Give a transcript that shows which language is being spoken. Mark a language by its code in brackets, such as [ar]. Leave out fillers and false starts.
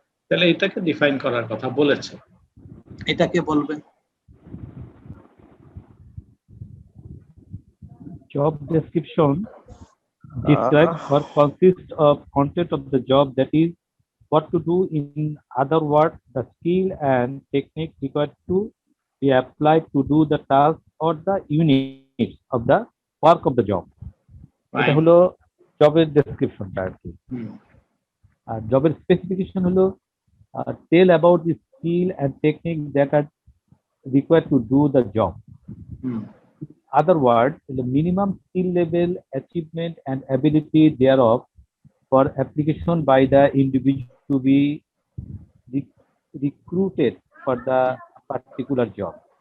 [bn] তাহলে এটাকে ডিফাইন করার কথা বলেছে, এটাকে বলবে। [en] job description describes or consists of content of the job, that is what to do. In other words, the skill and technique required to be applied to do the task or the units of the work of the job. [bn] এটা হলো জবের ডেসক্রিপশনটা আর কি। আর জবের specification হলো [en] Tell about the skill and technique that are required to do the job. Other words, the minimum skill level, achievement and ability thereof for application by the individual to be recruited for the particular job.